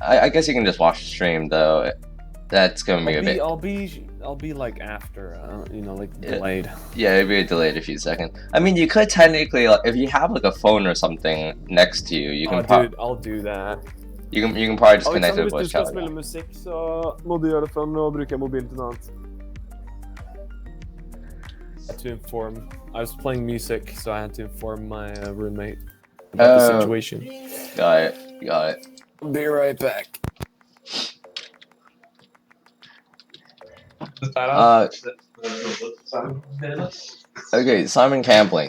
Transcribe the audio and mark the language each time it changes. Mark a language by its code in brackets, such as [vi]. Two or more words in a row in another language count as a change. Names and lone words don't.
[en] I guess you can just watch the stream though. That's gonna be a bit. I'll be like after, you know, like delayed. Yeah, maybe delayed a few seconds. I mean, you could technically, like, if you have like a phone or something next to you, you can. Dude, I'll do that. You can probably just connect to Alexander, the voice [no] hvis du skal [en] chat. [no] spille musikk, så må du gjøre det, for nå bruker jeg mobilen til noe annet. [en] To inform, I was playing music, so I had to inform my roommate about the situation. Got it. Got it. Be right back. Okay, Simon Campling.